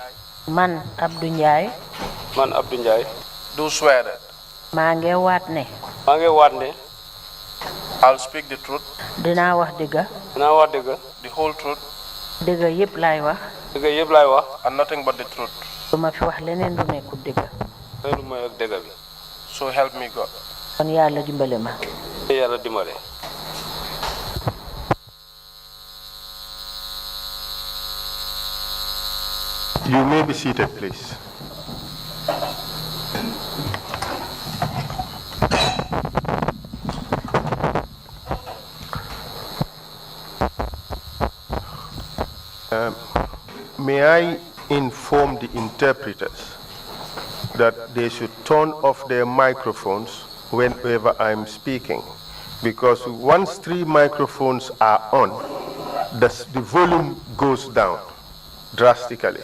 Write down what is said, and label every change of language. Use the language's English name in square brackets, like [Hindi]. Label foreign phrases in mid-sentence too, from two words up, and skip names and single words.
[Wolof] Man, Abdou Ndiaye. Man, Abdou Ndiaye. [English] Do swear that [Wolof] maa ngi waat ne. [English] I'll speak the truth. [Wolof] dinaa wax dëgg. [English] The whole truth. [Wolof] dëgg yëpp laay wax. [English] And nothing but the truth. [Wolof] duma fi wax leneen lu nekkul dëgg. [English] So help me God. [Wolof] kon yàlla dimbale ma. [English] You may be seated, please. May I inform the interpreters that they should turn off their microphones whenever I'm speaking, because once 3 microphones are on, the volume goes down drastically.